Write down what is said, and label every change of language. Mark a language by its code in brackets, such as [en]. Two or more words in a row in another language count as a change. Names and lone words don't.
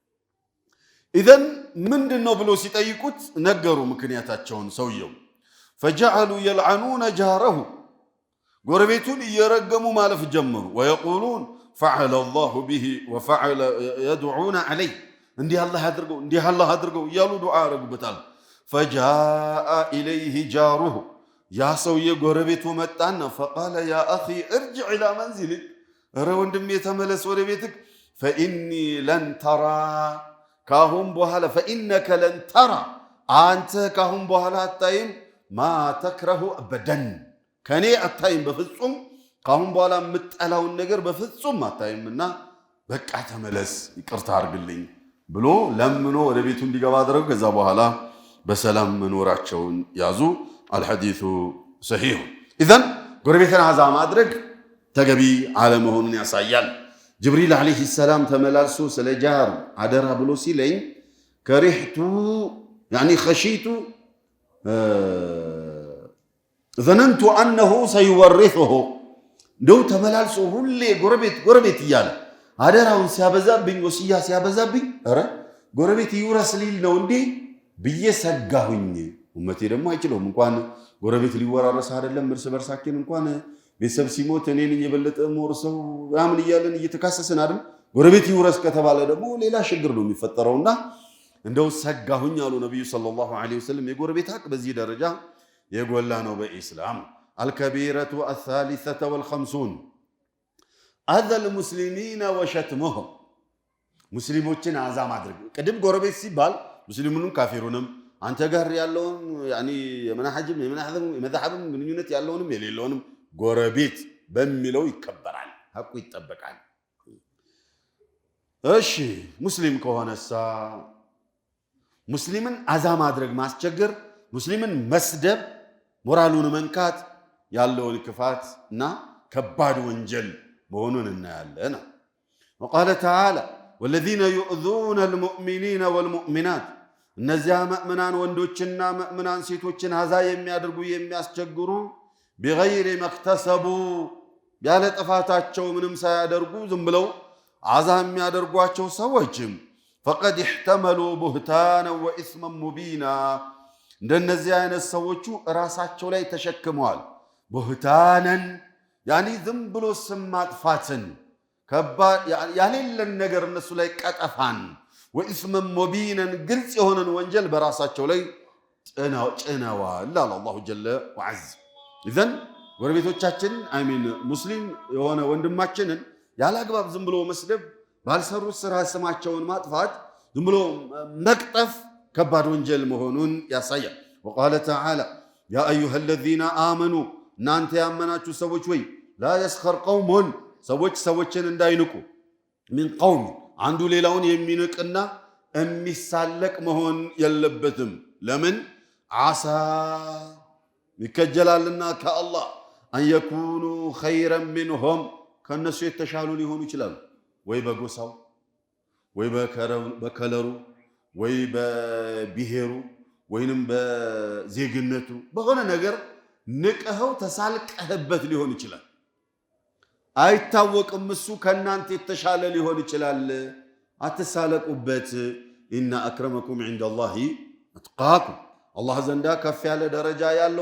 [am] ኢዘን ምንድነው ብሎ ሲጠይቁት ነገሩ ምክንያታቸውን ሰውየው። [ar] فجعلوا يلعنون جاره [am] ጎረቤቱን እየረገሙ ማለፍ ጀመሩ። [ar] ويقولون فعل الله به وفعل يدعون عليه [am] እንዲህ አላህ ያድርገው እንዲህ አላህ ያድርገው እያሉ ዱዓ ያረጉበታል። [ar] فجاء إليه جاره [am] ያ ሰውዬ ጎረቤቱ መጣና فقال [ar] يا أخي ارجع إلى منزلك [am] ኧረ ወንድሜ ተመለስ ወደ ቤትክ [ar] فإني لن ترى [am] ካሁን በኋላ [ar] فإنك لن ترى [am] አንተ ካሁን በኋላ አታይም [ar] ما تكره أبدا [am] ከኔ አታይም በፍጹም ካሁን በኋላ የምጠላውን ነገር በፍጹም አታይምና በቃ ተመለስ ይቅርታ አድርግልኝ ብሎ ለምኖ ወደ ቤቱ እንዲገባ አደረገ። ከዛ በኋላ በሰላም መኖራቸውን ያዙ። [ar] الحديث صحيح. [am] إذن ጎረቤትን አዛ ማድረግ ተገቢ አለመሆኑን ያሳያል። ጅብሪል [ar] عليه السلام [am] ተመላልሶ ስለ ጃር አደራ ብሎ ሲለኝ ከሪህቱ ያኒ خشيت [ar] ظننت أنه سيورثه [am] እንደው ተመላልሶ ሁሌ ጎረቤት እያለ አደራውን ሲያበዛብኝ ወሲያ ሲያበዛብኝ ኧረ ጎረቤት ይውረስ ሊል ነው እንዴ ብዬ ሰጋሁኝ። ኡመቴ ደግሞ አይችለውም እንኳን ጎረቤት ሊወራረስ አይደለም እርስ በርሳችን እንኳን ቤተሰብ ሲሞት እኔ ነኝ የበለጠ ሞርሰው ያምን እያለን እየተካሰስን አይደል? ጎረቤት ይውረስ ከተባለ ደግሞ ሌላ ችግር ነው የሚፈጠረውና እንደው ሰጋሁኝ አሉ ነብዩ ሰለላሁ [ar] عليه وسلم። [am] የጎረቤት ሐቅ በዚህ ደረጃ የጎላ ነው በኢስላም። [ar] الكبيرة الثالثة والخمسون أذى المسلمين وشتمهم [am] ሙስሊሞችን አዛ ማድረግ። ቅድም ጎረቤት ሲባል ሙስሊሙንም ካፊሩንም አንተ ጋር ያለውን ያኒ የመናሐጅም የመዛሐብም ግንኙነት ያለውንም የሌለውንም ጎረቤት በሚለው ይከበራል፣ ሐቁ ይጠበቃል። እሺ ሙስሊም ከሆነሳ ሙስሊምን አዛ ማድረግ ማስቸገር፣ ሙስሊምን መስደብ፣ ሞራሉን መንካት ያለውን ክፋት እና ከባድ ወንጀል መሆኑን እናያለን። [ar] وقال تعالى والذين يؤذون المؤمنين والمؤمنات [am] እነዚያ ሙእሚናን ወንዶችና ሙእሚናን ሴቶችን አዛ የሚያደርጉ የሚያስቸግሩ بغير [ar] ما اكتسبوا [am] ያለ ጥፋታቸው ምንም ሳያደርጉ ዝም ብለው አዛ የሚያደርጓቸው ሰዎችም [ar] فقد احتملوا بهتانا واثما مبينا [am] እንደነዚህ አይነት ሰዎቹ ራሳቸው ላይ ተሸክመዋል። بهتانا ያኒ ዝም ብሎ ስም ማጥፋትን ከባድ ያሌለን ነገር እነሱ ላይ ቀጠፋን [ar] وإثما مبينا [am] ግልጽ የሆነን ወንጀል በራሳቸው ላይ ጭነዋል አለ [ar] الله جل وعز። [am] ኢዘን ጎረቤቶቻችን አሚን ሙስሊም የሆነ ወንድማችንን ያላግባብ ዝም ብሎ መስደብ፣ ባልሰሩት ስራ ስማቸውን ማጥፋት፣ ዝም ብሎ መቅጠፍ ከባድ ወንጀል መሆኑን ያሳያል። [ar] وقال تعالى يا أيها الذين آمنوا [am] እናንተ ያመናችሁ ሰዎች ወይ [ar] لا يسخر قوم [am] ሰዎችን እንዳይንቁ [ar] من قوم [am] አንዱ ሌላውን የሚንቅና የሚሳለቅ መሆን የለበትም። ለምን ዓሳ ይከጀላልና ከአላህ [ar] أن يكونوا خيرا منهم [am] ከእነሱ የተሻሉ ሊሆኑ ይችላሉ። ወይ በጎሳው ወይ በከለሩ ወይ በብሔሩ ወይንም በዜግነቱ በሆነ ነገር ንቀኸው ተሳልቀህበት ሊሆን ይችላል። አይታወቅም። እሱ ከእናንተ የተሻለ ሊሆን ይችላል። አትሳለቁበት። [ar] إن أكرمكم عند الله أتقاكم [am] አላህ ዘንዳ ከፍ ያለ ደረጃ ያለው